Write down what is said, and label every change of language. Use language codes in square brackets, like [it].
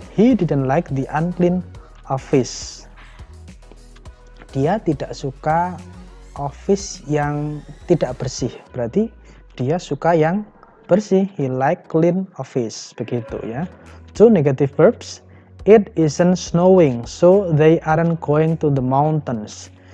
[en] He didn't like the unclean office. [id] Dia tidak suka office yang tidak bersih. Berarti dia suka yang bersih. [en] He like clean office. [id] Begitu ya. [en] Two negative verbs. It isn't snowing, so they aren't going to the mountains.